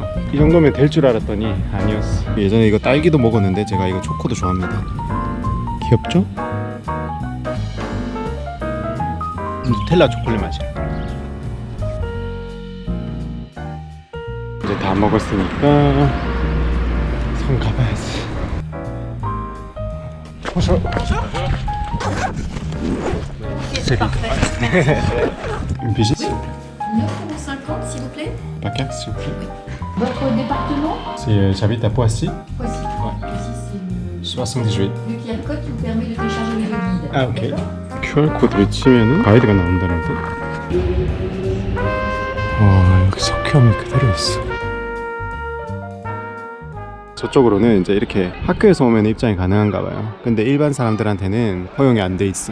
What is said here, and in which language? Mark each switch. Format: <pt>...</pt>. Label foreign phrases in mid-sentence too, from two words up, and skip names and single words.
<ko>이 정도면 될 줄 알았더니 아니었어. 예전에 이거 딸기도 먹었는데 제가 이거 초코도 좋아합니다. 귀엽죠? 누텔라 초콜릿 맛이야. 이제 다 먹었으니까 성 가봐야지.</ko> <fr>Une visite? 9,50 s'il vous plaît. Paquet, s'il vous plaît. Votre département? J'habite à Poissy. Voici. Ouais. Ici, c'est 78. le QR code qui vous permet de télécharger le guide.</fr> <ko>아, 오케이. QR코드를 치면은 가이드가 나온다는데? 와, 여기 석혐이 그대로 있어. 저쪽으로는 이제 이렇게 학교에서 오면 입장이 가능한가 봐요. 근데 일반 사람들한테는 허용이 안 돼 있어.</ko>